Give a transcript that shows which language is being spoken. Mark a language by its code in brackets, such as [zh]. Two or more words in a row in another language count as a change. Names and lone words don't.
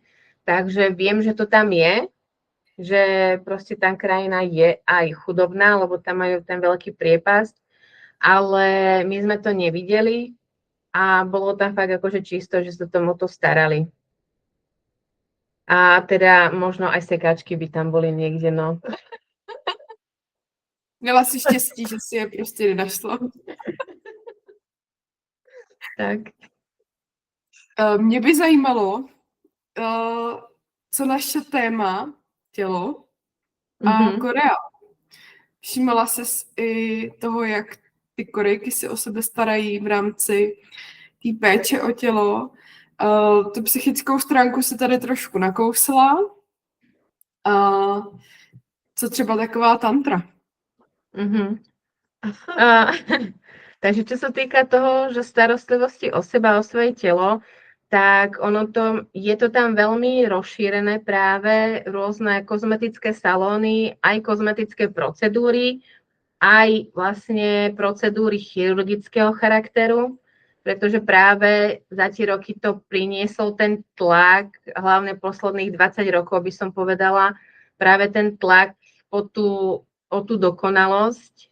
[sk] Takže viem, že to tam je, že proste tá krajina je aj chudobná, lebo tam majú ten veľký priepasť, ale my sme to nevideli a bolo tam fakt akože čisto, že sa tomu to starali. A teda možno aj sekáčky by tam boli niekde, no. [cs] Měla si štěstí, že si je prostě nenašla. Tak. Mě by zajímalo, co naše téma, tělo a Korea. Všimala jsi i toho, jak ty Korejky si o sebe starají v rámci té péče o tělo. Tu psychickou stránku se tady trošku nakousla. Co třeba taková tantra? [sk] Takže čo sa týka toho, že starostlivosti o seba, o svoje telo, tak je to tam veľmi rozšírené práve rôzne kozmetické salóny, aj kozmetické procedúry, aj vlastne procedúry chirurgického charakteru, pretože práve za tie roky to priniesol ten tlak, hlavne posledných 20 rokov by som povedala, práve ten tlak o tú dokonalosť.